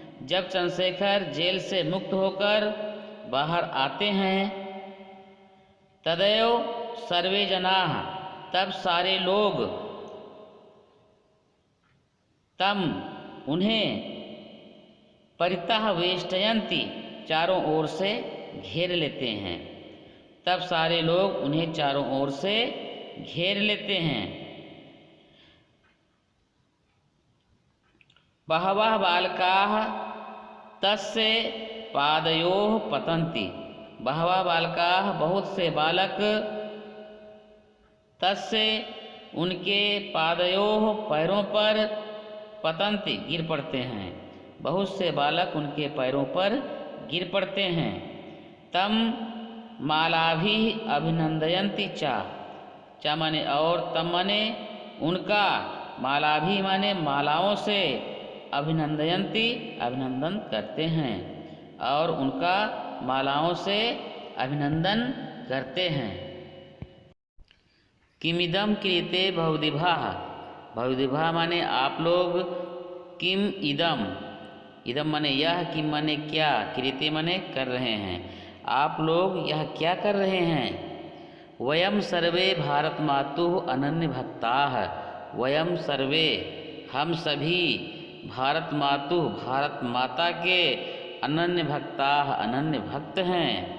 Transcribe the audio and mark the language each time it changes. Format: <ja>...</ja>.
<hi>जब चंद्रशेखर जेल से मुक्त होकर बाहर आते हैं</hi> <sa>तदैव सर्वे जनाः</sa> <hi>तब सारे लोग तम उन्हें</hi> <sa>परितः वेष्टयन्ति</sa> <hi>चारों ओर से घेर लेते हैं। तब सारे लोग उन्हें चारों ओर से घेर लेते हैं।</hi> <sa>बहवः बालकाः तस्य पादयोः पतन्ति। बहवः बालकाः</sa> <hi>बहुत से बालक</hi> <sa>तस्य</sa> <hi>उनके</hi> <sa>पादयोः</sa> <hi>पैरों पर</hi> <sa>पतन्ति</sa> <hi>गिर पड़ते हैं। बहुत से बालक उनके पैरों पर गिर पड़ते हैं।</hi> <sa>तम मालाभिः अभिनन्दयन्ति चा</sa> <hi>माने और तम माने उनका, मालाभी माने मालाओं से, अभिनन्दयन्ति अभिनंदन करते हैं और उनका मालाओं से अभिनंदन करते हैं।</hi> <sa>किमिदम क्रियते बहुदिभाः।</sa> <hi>बहुदिभाः माने आप लोग,</hi> <sa>किम इदम,</sa> <hi>इदम माने यह, किम माने क्या,</hi> <sa>क्रियते</sa> <hi>माने कर रहे हैं, आप लोग यह क्या कर रहे हैं।</hi> <sa>वयम सर्वे भारत मातुः अनन्य भक्ताः। वयम सर्वे</sa> <hi>हम सभी</hi> <sa>भारत मातुः</sa> <hi>भारत माता के</hi> <sa>अनन्य भक्ताः</sa> <hi>अनन्य भक्त हैं।</hi>